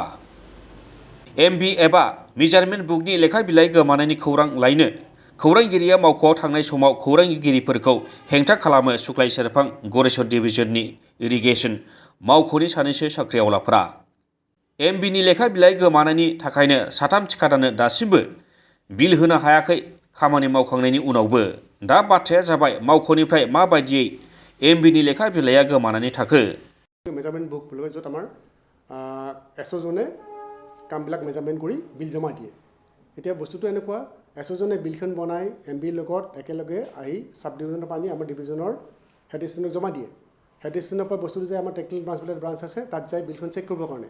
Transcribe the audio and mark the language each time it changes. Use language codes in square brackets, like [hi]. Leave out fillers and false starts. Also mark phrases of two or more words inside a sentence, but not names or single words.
[brx] एमबि एबा [en] measurement bookनि [brx] लेखा बिलाइ गोमानायनि खौरां लायनो खौरांगिरिया मावख'आव थांनाय समाव खौरांगिरिफोरखौ हेंथा खालामो सुक्लाय सेरफां गरेस्वर डिभिजननि इरिगेसन मावख'नि सानैसो साख्रिआवलाफोरा। एमबिनि लेखा बिलाइ गोमानायनि थाखायनो साथाम थिखादारनो दासिमबो बिल होनो हायाखै खामानि मावखांनायनि उनावबो। दा बाथ्राया जाबाय मावख'निफ्राय माबायदियै एमबिनि लेखा बिलाइया गोमानानै थाखो। [en] measurement book [as] বুলি য'ত আমাৰ এছ'জনে কামবিলাক মেজাৰমেণ্ট কৰি বিল জমা দিয়ে। এতিয়া বস্তুটো এনেকুৱা এছ'জনে বিলখন বনাই এমবিৰ লগত একেলগে আহি চাব ডিভিজনৰ পৰা আনি আমাৰ ডিভিজনৰ হেড ষ্টেচনক জমা দিয়ে। হেড ষ্টেচনৰ পৰা বস্তুটো যায় আমাৰ [en] technical branch [as] বুলি ব্ৰাঞ্চ আছে, তাত যায় বিলখন চেক কৰিবৰ কাৰণে।